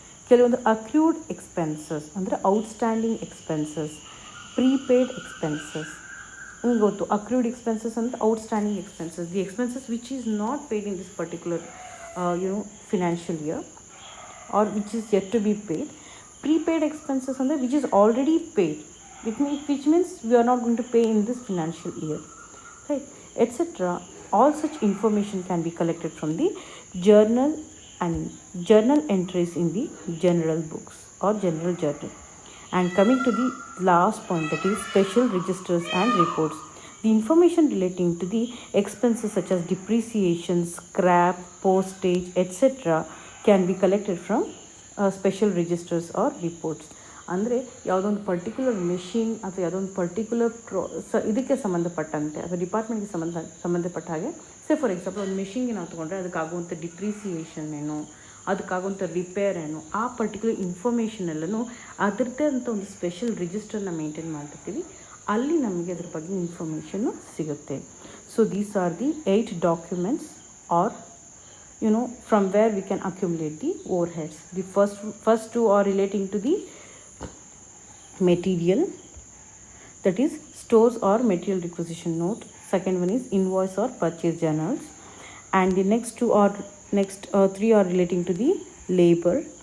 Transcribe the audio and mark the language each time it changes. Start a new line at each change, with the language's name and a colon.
English: ಕೆಲವೊಂದು accrued expenses ಅಂದರೆ outstanding expenses, prepaid expenses.
Kannada: ನಿಮ್ಗೆ ಗೊತ್ತು,
English: Accrued expenses ಅಂತ outstanding expenses, the expenses which is not paid in this particular financial year or which is yet to be paid. Prepaid expenses under which is already paid, which means we are not going to pay in this financial year, right, etc. All such information can be collected from the journal and journal entries in the general books or general journal. And coming to the last point, that is special registers and reports. The information relating to the expenses such as depreciation, scrap, postage, etc. can be collected from special registers or reports.
Kannada: ಅಂದರೆ ಯಾವುದೊಂದು particular machine ಅಥವಾ ಯಾವುದೊಂದು particular ಇದಕ್ಕೆ ಸಂಬಂಧಪಟ್ಟಂತೆ ಅಥವಾ ಡಿಪಾರ್ಟ್ಮೆಂಟ್ಗೆ ಸಂಬಂಧಪಟ್ಟ ಹಾಗೆ,
English: say for example
Kannada: ಒಂದು ಮೆಷಿನ್ಗೆ ನಾವು ತೊಗೊಂಡ್ರೆ ಅದಕ್ಕಾಗುವಂಥ ಡಿಪ್ರಿಸಿಯೇಷನ್ ಏನು, ಅದಕ್ಕಾಗುವಂಥ ರಿಪೇರ್ ಏನು, ಆ ಪರ್ಟಿಕ್ಯುಲರ್ ಇನ್ಫಾರ್ಮೇಷನ್ ಎಲ್ಲನೂ ಅದರದ್ದೇ ಅಂತ ಒಂದು ಸ್ಪೆಷಲ್ ರಿಜಿಸ್ಟರ್ನ ಮೇಂಟೈನ್ ಮಾಡಿರ್ತೀವಿ. ಅಲ್ಲಿ ನಮಗೆ ಅದ್ರ ಬಗ್ಗೆ ಇನ್ಫಾರ್ಮೇಷನ್ನು ಸಿಗುತ್ತೆ.
English: So these are the 8 documents are from where we can accumulate the overheads. The first two are relating to the material, that is stores or material requisition note. Second one is invoice or purchase journals, and the next three are relating to the labor.